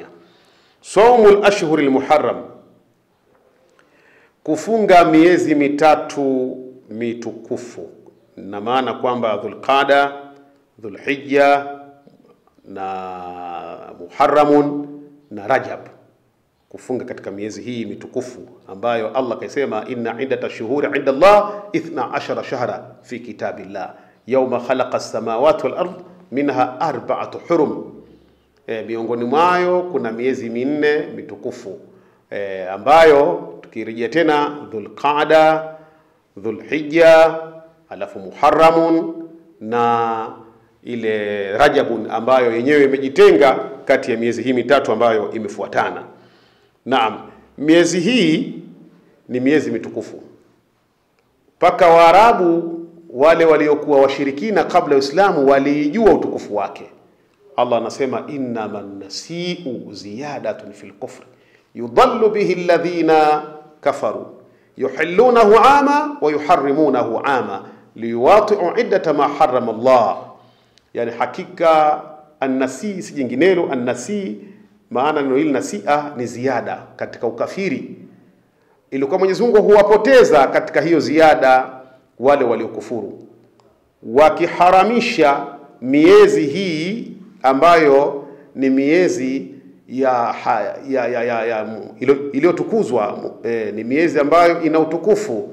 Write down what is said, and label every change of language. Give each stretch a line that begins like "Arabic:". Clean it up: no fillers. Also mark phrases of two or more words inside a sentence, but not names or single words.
Arabic: صوم الأشهر الحرم,
Swahili: kufunga miezi mitatu mitukufu, na maana kwamba Dhulqaada, Dhulhijja na Muharramun na Rajab, kufunga katika miezi hii mitukufu ambayo Allah kaisema
Arabic: إن عدة الشهور عند الله 12 شهرا في كتاب الله يوم خلق السماوات والأرض منها 4 حرم.
Swahili: Miongoni mwayo kuna miezi 4 mitukufu ambayo tukirejea tena Dhulqaada, Dhulhijja, alafu Muharramun na ile Rajabun ambayo yenyewe imejitenga kati ya miezi hii mitatu ambayo imefuatana. Naam, miezi hii ni miezi mitukufu. Paka Waarabu wale waliokuwa washirikina kabla ya Uislamu walijua utukufu wake. Allah anasema
Arabic: إنما النسيء زيادة في الكفر يضل به الذين كفروا يحلونه عاما ويحرمونه عاما ليواطئوا عدة ما حرم الله.
Swahili: Yani hakika an-nasi si jinginelo, an-nasi maana neno hili nasia ni ziada katika ukafiri, ilikuwa Mwenyezi Mungu huwapoteza katika hiyo ziada wale waliokufuru, wakiharamisha miezi hii ambayo ni miezi iliyotukuzwa, ni miezi ambayo ina utukufu.